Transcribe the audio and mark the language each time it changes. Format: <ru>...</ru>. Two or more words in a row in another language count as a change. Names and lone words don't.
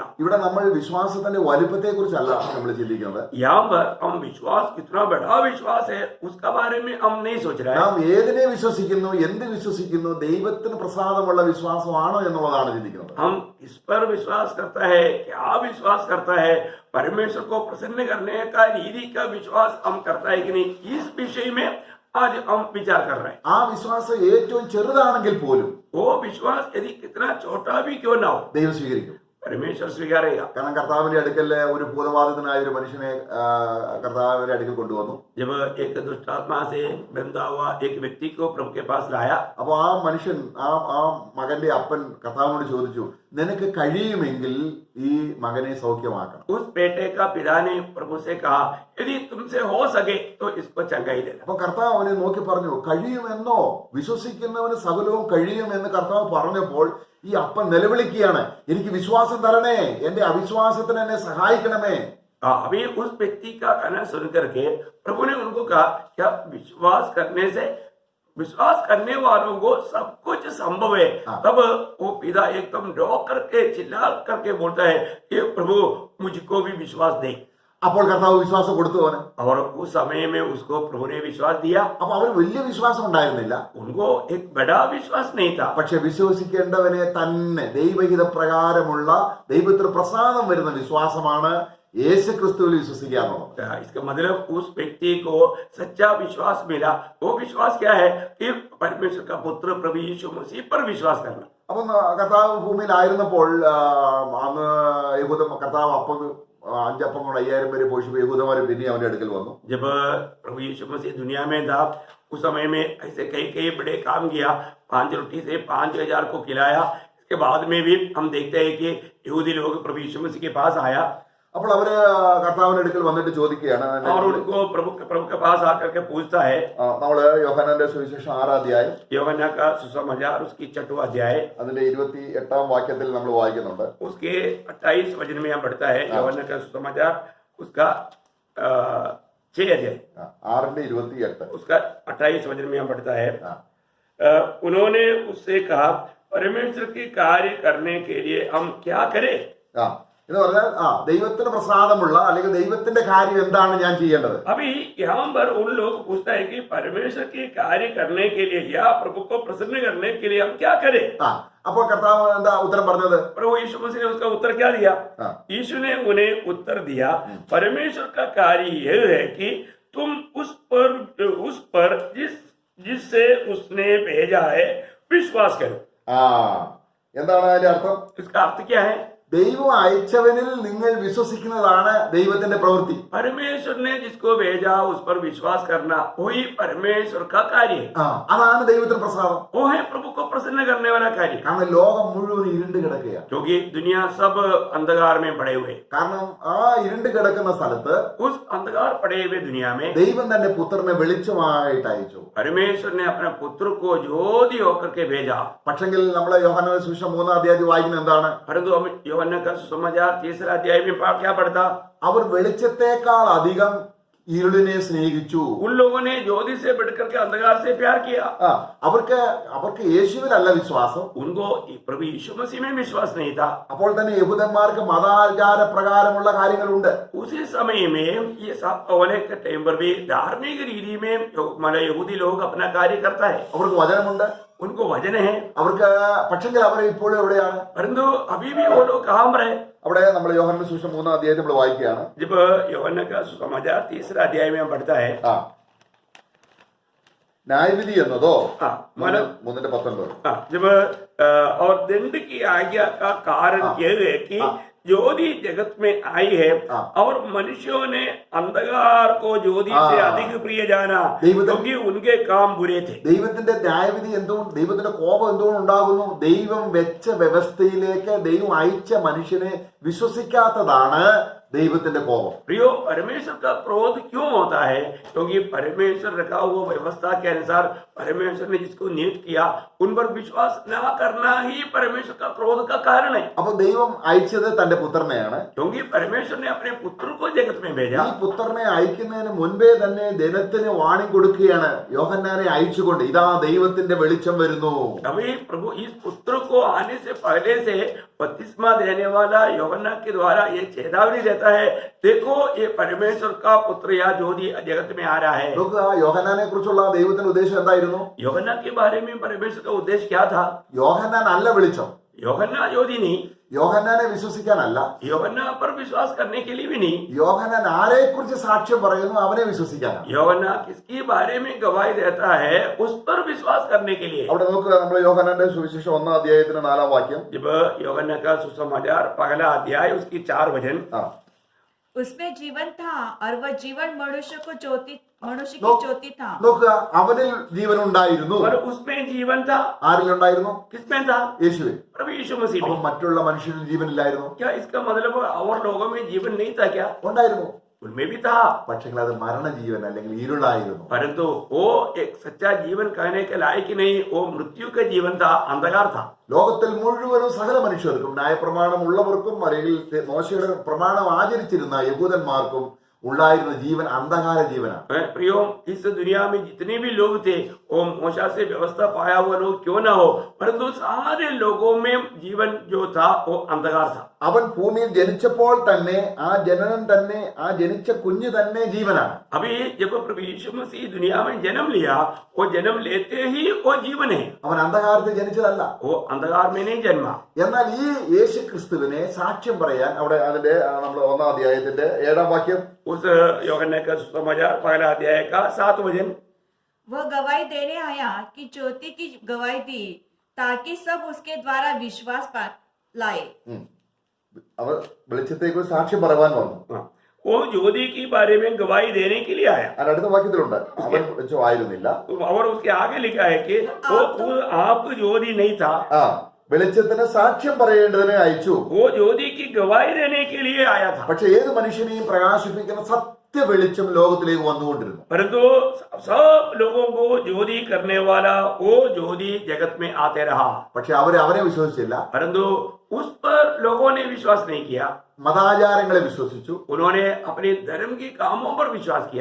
<ml>ഇവിടെ നമ്മൾ വിശ്വാസത്തിന്റെ വലുപ്പത്തെ കുറിച്ചല്ല നമ്മൾ ചിന്തിക്കുന്നത്.</ml> <hi>यहाँ पर हम विश्वास कितना बड़ा विश्वास है उसका बारे में हम नहीं सोच रहे हैं.</hi> <ml>നാം ഏതിനെ വിശ്വസിക്കുന്നു, എന്ത് വിശ്വസിക്കുന്നു, ദൈവത്തിന് പ്രസാദമുള്ള വിശ്വാസമാണോ എന്നുള്ളതാണ് ചിന്തിക്കുന്നത്.</ml> <hi>हम इस पर विश्वास करता है, क्या विश्वास करता है, परमेश्वर को प्रसन्न करने का रीति का विश्वास हम करता है कि नहीं, इस विषय में आज हम विचार कर रहे हैं.</hi> <ml>ആ വിശ്വാസം ഏറ്റവും ചെറുതാണെങ്കിൽ പോലും</ml> <hi>वो विश्वास यदि कितना छोटा भी क्यों ना हो</hi> <ml>ദൈവം സ്വീകരിക്കും.</ml> <hi>परमेश्वर स्वीकारेगा.</hi> <ml>കാരണം കർത്താവിന്റെ അടുക്കൽ ഒരു ഭൂതബാധിതനായ ഒരു മനുഷ്യനെ കർത്താവിന്റെ അടുക്കൽ കൊണ്ടുവന്നു.</ml> <hi>जब एक दुष्ट आत्मा से बंधा हुआ एक व्यक्ति को प्रभु के पास लाया.</hi> <ml>അപ്പൊ ആ മനുഷ്യൻ ആ മകന്റെ അപ്പൻ കർത്താവിനോട് ചോദിച്ചു, നിനക്ക് കഴിയുമെങ്കിൽ ഈ മകനെ സൗഖ്യമാക്കണം.</ml> <hi>उस बेटे का पिता ने प्रभु से कहा यदि तुमसे हो सके तो इसको चंगाई देना.</hi> <ml>അപ്പൊ കർത്താവ് അവനെ നോക്കി പറഞ്ഞു, കഴിയുമെന്നോ? വിശ്വസിക്കുന്നവന് സകലവും കഴിയുമെന്ന് കർത്താവ് പറഞ്ഞപ്പോൾ ഈ അപ്പൻ നിലവിളിക്കുകയാണ്, എനിക്ക് വിശ്വാസം തരണേ, എന്റെ അവിശ്വാസത്തിന് എന്നെ സഹായിക്കണമേ.</ml> <hi>अभी उस व्यक्ति का कहना सुन करके प्रभु ने उनको कहा क्या विश्वास करने से विश्वास करने वालों को सब कुछ संभव है. तब वो पिता एकदम रो करके चिल्ला करके बोलता है कि प्रभु मुझको भी विश्वास दे.</hi> <ml>അപ്പോൾ കർത്താവ് വിശ്വാസം കൊടുത്തു അവന്.</ml> <hi>और उस समय में उसको प्रभु ने विश्वास दिया.</hi> <ml>അപ്പൊ അവന് വലിയ വിശ്വാസം ഉണ്ടായിരുന്നില്ല.</ml> <hi>उनको एक बड़ा विश्वास नहीं था.</hi> <ml>പക്ഷെ വിശ്വസിക്കേണ്ടവനെ തന്നെ ദൈവഹിത പ്രകാരമുള്ള ദൈവത്തിന് പ്രസാദം വരുന്ന വിശ്വാസമാണ് യേശു ക്രിസ്തുവിൽ വിശ്വസിക്കുക എന്നുള്ളത്.</ml> <hi>इसका मतलब उस व्यक्ति को सच्चा विश्वास मिला. वो विश्वास क्या है कि परमेश्वर का पुत्र प्रभु यीशु मसीह पर विश्वास करना.</hi> <ml>അപ്പം കർത്താവ് ഭൂമിയിലായിരുന്നപ്പോൾ അന്ന് കർത്താവ് അപ്പം 5 അപ്പം കൊണ്ട് 5000 പേര് പോഷിപ്പ് യഹൂദന്മാരെ പിന്നെ അവന്റെ അടുക്കൽ വന്നു.</ml> <hi>जब प्रभु यीशु मसीह दुनिया में था उस समय में ऐसे कई कई बड़े काम किया. 5 रोटी से 5000 को खिलाया. इसके बाद में भी हम देखते हैं कि यहूदी लोग प्रभु यीशु मसीह के पास आया.</hi> <ml>അപ്പോൾ അവര് കർത്താവിന്റെ അടുക്കൽ വന്നിട്ട് ചോദിക്കുകയാണ്.</ml> <hi>और उनको प्रभु के पास आकर के पूछता है.</hi> <ml>നമ്മള് യോഹന്നാന്റെ സുവിശേഷം 6-ാം അധ്യായം</ml> <hi>यूहन्ना का सुसमाचार उसकी 6वां अध्याय</hi> <ml>അതിന്റെ 28-ാം വാക്യത്തിൽ നമ്മൾ വായിക്കുന്നുണ്ട്.</ml> <hi>उसके 28 वचन में यहाँ बढ़ता है. यूहन्ना का सुसमाचार उसका 6 अध्याय 6:28. उसका 28 वचन में हम पढ़ता है, हाँ। उन्होंने उससे कहा, परमेश्वर के कार्य करने के लिए हम क्या करें?</hi> <ml>ആ എന്ന് പറഞ്ഞാൽ ദൈവത്തിന് പ്രസാദമുള്ള അല്ലെങ്കിൽ ദൈവത്തിന്റെ കാര്യം എന്താണ് ഞാൻ ചെയ്യേണ്ടത്?</ml> <hi>अभी यहाँ पर उन लोग पूछता है कि परमेश्वर के कार्य करने के लिए या प्रभु को प्रसन्न करने के लिए हम क्या करें?</hi> <ml>അപ്പോൾ കർത്താവ് എന്താ ഉത്തരം പറഞ്ഞത്?</ml> <hi>प्रभु यीशु मसीह ने उसका उत्तर क्या दिया? यीशु ने उन्हें उत्तर दिया, परमेश्वर का कार्य यह है कि तुम उस पर जिससे उसने भेजा है विश्वास करो।</hi> <ml>എന്താണ് അതിന്റെ അർത്ഥം?</ml> <hi>इसका अर्थ क्या है?</hi> <ml>ദൈവം അയച്ചവനിൽ നിങ്ങൾ വിശ്വസിക്കുന്നതാണ് ദൈവത്തിന്റെ പ്രവൃത്തി.</ml> <hi>परमेश्वर ने जिसको भेजा उस पर विश्वास करना वही परमेश्वर का कार्य है।</hi> <ml>അതാണ് ദൈവത്തിന് പ്രസാദം.</ml> <hi>वो है प्रभु को प्रसन्न करने वाला कार्य।</hi> <ml>കാരണം ലോകം മുഴുവൻ ഇരുണ്ട് കിടക്കുകയാണ്.</ml> <hi>क्योंकि दुनिया सब अंधकार में पड़े हुए,</hi> <ml>കാരണം ആ ഇരുണ്ട് കിടക്കുന്ന സ്ഥലത്ത്</ml> <hi>उस अंधकार पड़े हुए दुनिया में</hi> <ml>ദൈവം തന്റെ പുത്രനെ വെളിച്ചമായിട്ട് അയച്ചു.</ml> <hi>परमेश्वर ने अपने पुत्र को ज्योति होकर के भेजा।</hi> <ml>പക്ഷെങ്കിൽ നമ്മൾ യോഹന്നാന്റെ സുവിശേഷം 3-ാം അധ്യായത്തിൽ വായിക്കുന്നത് എന്താണ്?</ml> <hi>परंतु हम यूहन्ना का सुसमाचार 3 अध्याय में क्या पढ़ता?</hi> <ml>അവർ വെളിച്ചത്തെക്കാൾ അധികം ഇരുളിനെ സ്നേഹിച്ചു.</ml> <hi>उन लोगों ने ज्योति से बढ़कर के अंधकार से प्यार किया।</hi> <ml>അവർക്ക് യേശുവിലല്ല വിശ്വാസം.</ml> <hi>उनको प्रभु यीशु मसीह में विश्वास नहीं था।</hi> <ml>അപ്പോൾ തന്നെ യഹൂദന്മാർക്ക് മതാചാര പ്രകാരമുള്ള കാര്യങ്ങളുണ്ട്.</ml> <hi>उसी समय में ये सब होने के टाइम पर भी धार्मिक रीति में यहूदी लोग अपना कार्य करता है।</hi> <ml>അവർക്ക് വചനമുണ്ട്,</ml> <hi>उनको वचन है,</hi> <ml>അവർക്ക് പക്ഷെങ്കിൽ അവർ ഇപ്പോഴും എവിടെയാണ്?</ml> <hi>परंतु अभी भी वो लोग कहाँ पर है?</hi> <ml>അവിടെ നമ്മൾ യോഹന്നാന്റെ സുവിശേഷം 3-ാം അധ്യായത്തിൽ നമ്മൾ വായിക്കുകയാണ്.</ml> <hi>जब यूहन्ना का सुसमाचार 3 अध्याय में हम पढ़ता है,</hi> <ml>ന്യായവിധി എന്നതോ</ml> <hi>3:19 जब और दंड की आज्ञा का कारण यह है कि ज्योति जगत में आई है और मनुष्यों ने अंधकार को ज्योति से अधिक प्रिय जाना क्योंकि उनके काम बुरे थे।</hi> <ml>ദൈവത്തിന്റെ ന്യായവിധി എന്തുകൊണ്ട്, ദൈവത്തിന്റെ കോപം എന്തുകൊണ്ട് ഉണ്ടാകുന്നു? ദൈവം വെച്ച വ്യവസ്ഥയിലേക്ക് ദൈവം അയച്ച മനുഷ്യനെ വിശ്വസിക്കാത്തതാണ് ദൈവത്തിന്റെ കോപം.</ml> <hi>प्रियो, परमेश्वर का क्रोध क्यों होता है? क्योंकि परमेश्वर रखा हुआ व्यवस्था के अनुसार परमेश्वर ने जिसको नियुक्त किया उन पर विश्वास न करना ही परमेश्वर का क्रोध का कारण है।</hi> <ml>അപ്പൊ ദൈവം അയച്ചത് തന്റെ പുത്രനെയാണ്.</ml> <hi>क्योंकि परमेश्वर ने अपने पुत्र को जगत में भेजा।</hi> <ml>ഈ പുത്രനെ അയക്കുന്നതിന് മുൻപേ തന്നെ ജനത്തിന് വാണിംഗ് കൊടുക്കുകയാണ്, യോഹന്നാനെ അയച്ചുകൊണ്ട് ഇതാ ദൈവത്തിന്റെ വെളിച്ചം വരുന്നു.</ml> <hi>अभी प्रभु इस पुत्र को आने से पहले से बपतिस्मा देने वाला यूहन्ना के द्वारा ये चेतावनी देता है, देखो ये परमेश्वर का पुत्र या ज्योति जगत में आ रहा है।</hi> <ml>നോക്കുക, യോഹന്നാനെ കുറിച്ചുള്ള ദൈവത്തിന്റെ ഉദ്ദേശം എന്തായിരുന്നു?</ml> <hi>यूहन्ना के बारे में परमेश्वर का उद्देश्य क्या था?</hi> <ml>യോഹന്നാൻ അല്ല വെളിച്ചം,</ml> <hi>यूहन्ना ज्योति नहीं,</hi> <ml>യോഹന്നാനെ വിശ്വസിക്കാനല്ല,</ml> <hi>यूहन्ना पर विश्वास करने के लिए भी नहीं,</hi> <ml>യോഹന്നാൻ ആരെ കുറിച്ച് സാക്ഷ്യം പറയുന്നു അവനെ വിശ്വസിക്കാനാണ്.</ml> <hi>यूहन्ना किसके बारे में गवाही देता है उस पर विश्वास करने के लिए।</hi> <ml>അവിടെ നോക്കുക, നമ്മൾ യോഹന്നാന്റെ സുവിശേഷം 1-ാം അധ്യായത്തിന്റെ 4-ാം വാക്യം.</ml> <hi>जब यूहन्ना का सुसमाचार 1 अध्याय उसकी 4 वचन, उसमें जीवन था और वह जीवन मनुष्य की ज्योति था।</hi> <ml>നോക്കുക, അവനിൽ ജീവൻ ഉണ്ടായിരുന്നു.</ml> <hi>और उसमें जीवन था।</hi> <ml>ആരിലുണ്ടായിരുന്നു?</ml> <hi>किसमें था?</hi> <ml>യേശുവിൽ.</ml> <hi>प्रभु यीशु मसीह</hi> <ml>അപ്പൊ</ml> <hi>में।</hi> <ml>മറ്റുള്ള മനുഷ്യരിൽ ജീവനില്ലായിരുന്നു?</ml> <hi>क्या इसका मतलब और लोगों में जीवन नहीं था क्या?</hi> <ml>ഉണ്ടായിരുന്നു.</ml> <hi>उनमें भी था,</hi> <ml>പക്ഷേ അത് മരണജീവൻ അല്ലെങ്കിൽ ഇരുളായിരുന്നു.</ml> <hi>परंतु वो एक सच्चा जीवन कहने के लायक नहीं, वो मृत्यु का जीवन था, अंधकार था।</hi> <ml>ലോകത്തിൽ മുഴുവനും സകല മനുഷ്യർക്കും, ന്യായപ്രമാണം ഉള്ളവർക്കും അല്ലെങ്കിൽ മോശയുടെ പ്രമാണം ആചരിച്ചിരുന്ന യഹൂദന്മാർക്കും ഉണ്ടായിരുന്ന ജീവൻ അന്ധകാര ജീവനാണ്.</ml> <hi>प्रियो, इस दुनिया में जितने भी लोग थे वो मूसा से व्यवस्था पाया हुआ लोग क्यों ना हो, परंतु सारे लोगों में जीवन जो था वो अंधकार था।</hi> <ml>അവൻ ഭൂമിയിൽ ജനിച്ചപ്പോൾ തന്നെ ആ ജനനം തന്നെ, ആ ജനിച്ച കുഞ്ഞ് തന്നെ ജീവനാണ്.</ml> <hi>अभी जब प्रभु यीशु मसीह दुनिया में जन्म लिया, वो जन्म लेते ही वो जीवन है,</hi> <ml>അവൻ അന്ധകാരത്തിൽ ജനിച്ചതല്ല.</ml> <hi>वो अंधकार में नहीं जन्मा।</hi> <ml>എന്നാൽ ഈ യേശു ക്രിസ്തുവിനെ സാക്ഷ്യം പറയാൻ അവിടെ അതിന്റെ നമ്മൾ 1-ാം അധ്യായത്തിന്റെ 7-ാം വാക്യം,</ml> <hi>उस यूहन्ना का सुसमाचार 1 अध्याय का 7 वचन, वह गवाही देने आया कि ज्योति की गवाही दी ताकि सब उसके द्वारा विश्वास लाए।</hi> <ml>അവർ വെളിച്ചത്തേക്ക് സാക്ഷ്യം പറയാൻ വന്നു.</ml> <hi>वो ज्योति के बारे में गवाही देने के लिए आया।</hi> <ml>അതിന്റെ അടുത്ത വാക്യത്തിലുണ്ട്, അവൻ വെളിച്ചം ആയിരുന്നില്ല.</ml> <hi>और उसके आगे लिखा है कि वो खुद आप ज्योति नहीं था,</hi> <ml>വെളിച്ചത്തിന് സാക്ഷ്യം പറയേണ്ടതിനെ അയച്ചു.</ml> <hi>वो ज्योति की गवाही देने के लिए आया था।</hi> <ml>പക്ഷെ ഏത് മനുഷ്യനെയും പ്രകാശിപ്പിക്കുന്ന വെളിച്ചം ലോകത്തിലേക്ക് വന്നുകൊണ്ടിരുന്നു.</ml> <hi>परंतु सब लोगों को ज्योति करने वाला वो ज्योति जगत में आते रहा,</hi> <ml>പക്ഷെ അവരെ വിശ്വസിച്ചില്ല.</ml> <hi>परंतु उस पर लोगों ने विश्वास नहीं किया.</hi> <ml>മതാചാരങ്ങളെ വിശ്വസിച്ചു.</ml> <hi>उन्होंने अपने धर्म के कामों पर विश्वास किया.</hi>